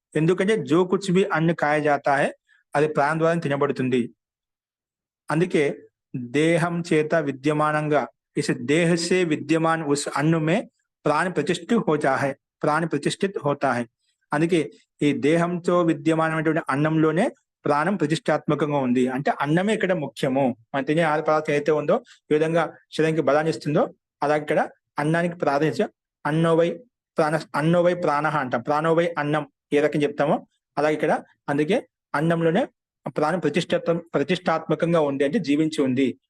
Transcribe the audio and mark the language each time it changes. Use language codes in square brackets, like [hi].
[te] ఎందుకంటే [hi] జో కుచ్ బి అన్న ఖాయా జాతా హై [te] అది ప్రాణం ద్వారా తినబడుతుంది. అందుకే దేహం చేత విద్యమానంగా [hi] इस देह से विद्यमान उस अन्न में प्राण प्रतिष्ठित होता है. [te] అందుకే ఈ దేహంతో విద్యమానమైనటువంటి అన్నంలోనే ప్రాణం ప్రతిష్టాత్మకంగా ఉంది. అంటే అన్నమే ఇక్కడ ముఖ్యము. మనం తినే ఆహార పదార్థం ఏదైతే ఉందో ఈ విధంగా శరీరానికి బలాన్ని ఇస్తుందో అలాగే ఇక్కడ అన్నానికి ప్రాధాన్యత. అన్నోవై ప్రాణ అంటాం. ప్రాణోవై అన్నం ఏ రకం చెప్తామో అలాగే ఇక్కడ అందుకే అన్నంలోనే ప్రాణం ప్రతిష్టాత్మకంగా ఉంది, అంటే జీవించి ఉంది.